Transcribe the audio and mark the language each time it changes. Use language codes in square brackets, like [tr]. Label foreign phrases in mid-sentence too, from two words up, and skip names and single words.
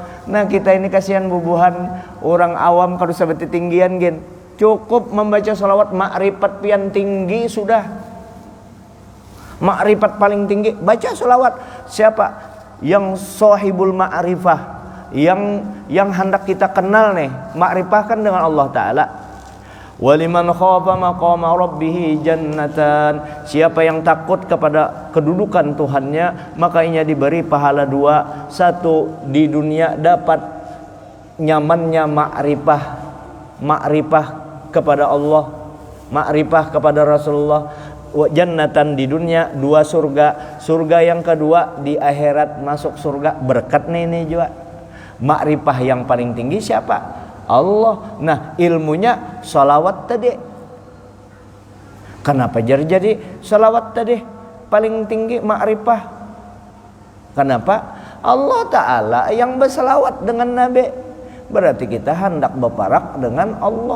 [bjn] Nah kita ini kasihan bubuhan orang awam kalau seperti tinggian gen. Cukup membaca salawat makrifat pian tinggi sudah. Makrifat paling tinggi baca salawat. Siapa? Yang sahibul ma'rifah, yang hendak kita kenal nih. Makrifah kan dengan Allah Ta'ala. [ar] ولمن خاف مقام ربه جنتان. [bjn] Siapa yang takut kepada kedudukan Tuhannya, maka ia diberi pahala 2. 1 di dunia dapat nyamannya makrifah kepada Allah, makrifah kepada Rasulullah. Jannatan di dunia 2 surga yang kedua di akhirat masuk surga berkat ini juga. Makrifah yang paling tinggi siapa? Allah. Nah ilmunya salawat tadi. Kenapa jadi salawat tadi paling tinggi makrifah? Kenapa? Allah Ta'ala yang bersalawat dengan Nabi. Berarti kita hendak berparak dengan Allah.